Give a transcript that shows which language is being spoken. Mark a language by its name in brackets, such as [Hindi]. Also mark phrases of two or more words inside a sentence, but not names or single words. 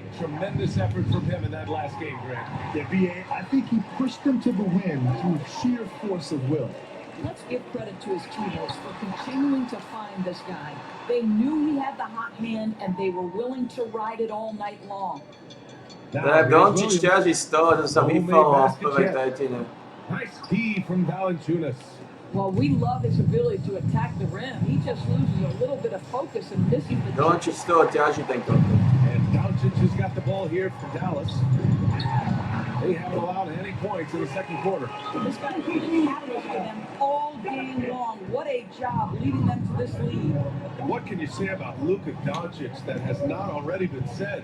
[English] Tremendous effort from him in that last game, Grant. Yeah, B.A., I think he pushed them to the win through sheer force of will. Let's give credit to his teammates for continuing to find this guy. They knew he had the hot hand, and they were willing to ride it all night long. [Slovak] Tak, Doncic ťaží z toho, že sa vyfaloval v prvej tretine. [English] Nice D from Valanciunas. Well, we love his ability to attack the rim. He just loses a little bit of focus and misses the [Slovak] Doncic z toho ťaží ten kontakt. [English] And Doncic has got the ball here for Dallas. They haven't allowed any points in the second quarter. This guy's been a catalyst for them all game long. What a job leading them to this lead. What can you say about Luka Doncic that has not already been said?